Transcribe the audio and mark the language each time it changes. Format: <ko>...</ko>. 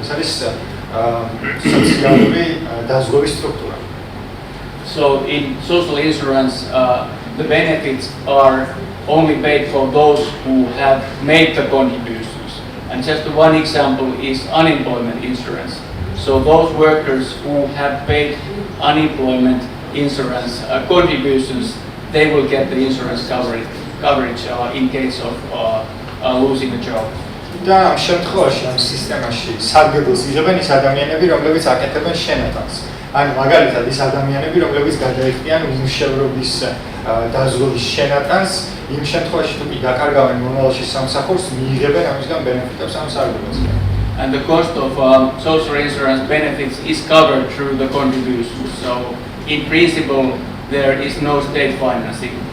<ka>ეს არის სოციალური დაზღვევის სტრუქტურა.</ka> <en>So in social insurance, the benefits are only paid for those who have made the contributions. And just one example is unemployment insurance. So those workers who have paid unemployment insurance contributions, they will get the insurance coverage in case of losing a job.</en> <ka>და ამ შემთხვევაში ამ სისტემაში სარგებელს იღებენ ის ადამიანები, რომლებიც აკეთებენ შენატანს. ანუ მაგალითად ის ადამიანები, რომლებიც გადაიხდიან უმუშევრობის დაზღვევის შენატანს, იმ შემთხვევაში თუ კი დაკარგავენ მომავალში სამსახურს, მიიღებენ ამისგან ბენეფიტებს ამ სარგებელს.</ka> <en>And the cost of social insurance benefits is covered through the contributions. So in principle, there is no state financing.</en>